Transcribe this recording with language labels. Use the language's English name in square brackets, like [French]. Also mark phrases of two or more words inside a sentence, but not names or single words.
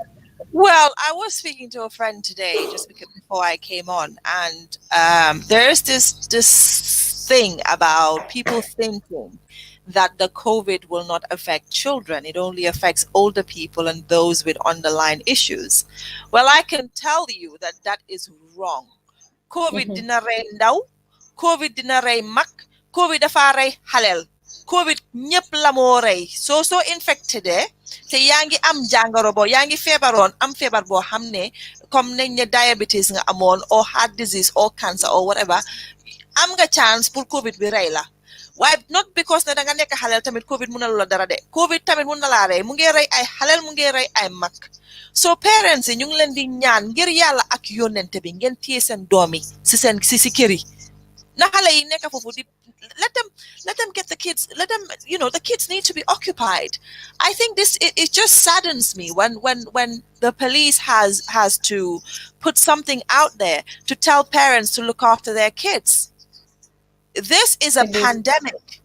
[English] Well, I was speaking to a friend today just before I came on, and there's this thing about people thinking that the COVID will not affect children. It only affects older people and those with underlying issues. Well, I can tell you that is wrong. [Wolof] COVID dina rey ndaw, COVID dina rey mag, COVID dafa rey halel. COVID ñëpp la moo rey soo infected te yaa ngi am jàngoro boo yaa ngi feebaroon am feebar boo xam ne comme nañ ne diabetes nga amoon [English] or heart disease or cancer or whatever, [Wolof] am nga chance pour COVID bi rey la. Waaye [English] not because [Wolof] ne danga nekk xaleel tamit COVID mun na la dara de. COVID tamit mun na laa rey, mu ngi rey ay xaleel, mu ngi rey ay mag. So parents yi ñu ngi leen di ñaan ngir yàlla ak yónnente bi ngeen téye seen doom yi si kër yi. Na xale yi nekk foofu di [English] let them get the kids, the kids need to be occupied. I think it just saddens me when the police has to put something out there to tell parents to look after their kids. This is a pandemic.